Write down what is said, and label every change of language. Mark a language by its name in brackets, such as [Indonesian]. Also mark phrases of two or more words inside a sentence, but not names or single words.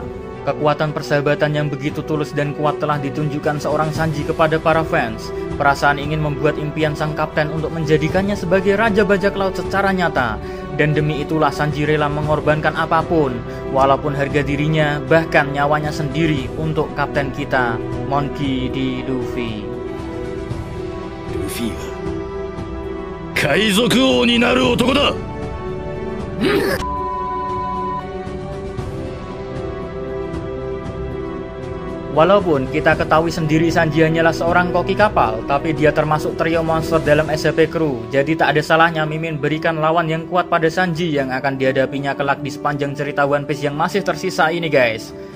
[Indonesian] Kekuatan persahabatan yang begitu tulus dan kuat telah ditunjukkan seorang Sanji kepada para fans. Perasaan ingin membuat impian sang kapten untuk menjadikannya sebagai Raja Bajak Laut secara nyata. Dan demi itulah Sanji rela mengorbankan apapun, walaupun harga dirinya bahkan nyawanya sendiri untuk kapten kita, Monkey D. Luffy. [Japanese] 海賊王になる男だ。 [Indonesian] Walaupun kita ketahui sendiri Sanji hanyalah seorang koki kapal, tapi dia termasuk trio monster dalam SCP Crew. Jadi tak ada salahnya Mimin berikan lawan yang kuat pada Sanji yang akan dihadapinya kelak di sepanjang cerita One Piece yang masih tersisa ini guys.